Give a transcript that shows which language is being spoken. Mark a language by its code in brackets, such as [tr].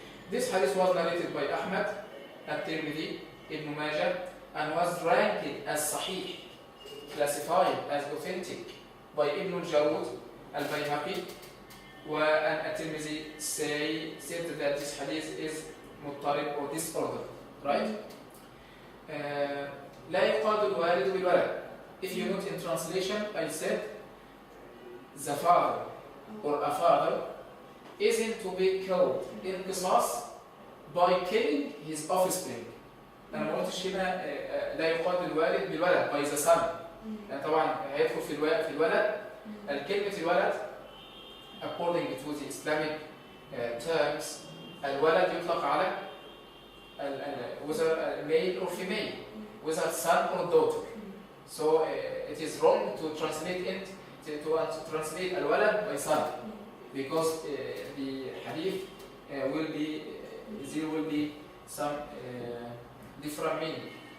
[en] This hadith was narrated by Ahmad, At-Tirmidhi, Ibn Majah, and was ranked as Sahih, classified as authentic by Ibn al-Jarud, al-Bayhaqi, and At-Tirmidhi said that this hadith is muttarib or disordered, right? [ar] لا يقاد الوالد بالولد. [en] If you note in translation, I said the father or a father isn't to be killed in qisas by killing his offspring. [ar] أنا ما قلتش هنا لا يقاد الوالد بالولد [en] by the son. [ar] طبعا هيدخل في الولد. الكلمة الولد [en] according to the Islamic terms [ar] الولد يطلق على [en] whether male or female, whether son or daughter. So it is wrong to translate translate al-walad by son, because the hadith there will be some different meaning.